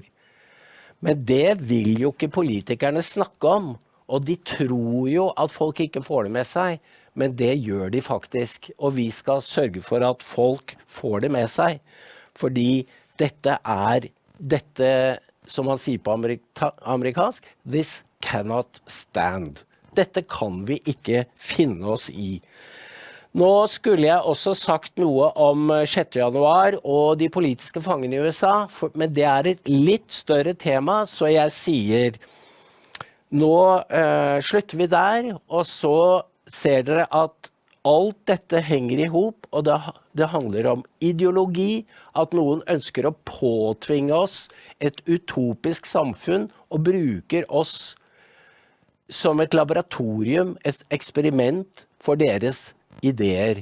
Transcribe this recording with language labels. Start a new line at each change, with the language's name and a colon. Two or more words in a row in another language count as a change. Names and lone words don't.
Norwegian: Men det vil jo ikke politikerne snakke om, og de tror jo at folk ikke får det med seg, men det gjør de faktisk. Og vi skal sørge for at folk får det med seg, fordi dette som man sier på amerikansk,
English: this cannot stand.
Norwegian: Dette kan vi ikke finne oss i. Nå skulle jeg også sagt noe om 6. januar og de politiske fangene i USA, men det er et litt større tema, så jeg sier, nå slutter vi der, og så ser dere at alt dette henger i hop, og det handler om ideologi, at noen ønsker å påtvinge oss et utopisk samfunn, og bruker oss som et laboratorium, et eksperiment for deres ideer.